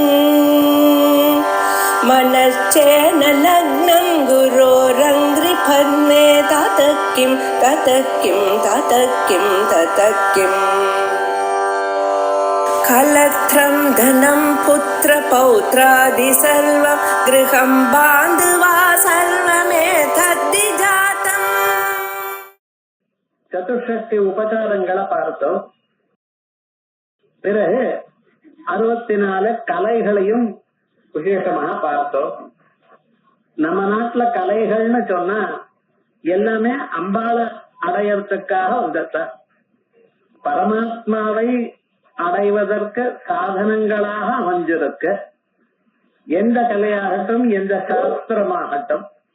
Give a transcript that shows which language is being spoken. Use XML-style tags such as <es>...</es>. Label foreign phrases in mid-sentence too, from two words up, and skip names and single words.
<sa>मनश्चेन लग्नं गुरोरङ्घ्रिफन्ने ततः किं कलत्रं धनं पुत्रपौत्रादि सर्वं गृहं बान्धवा सर्वमेतद्विजातम्.</sa> <ta>சதுஷ்டி உபச்சாரங்களை பார்த்தோம். பிறகு 64 கலைகளையும் விசேஷமாக பார்த்தோம். நம்ம நாட்டுல கலைகள்னு சொன்னா எல்லாமே அம்பாள அடையறதுக்காக வந்தத பரமாத்மாவை அடைவதற்கு சாதனங்களாக அமைஞ்சிருக்க எந்த கலையாகட்டும் எந்த சாஸ்திரமாகட்டும்</ta>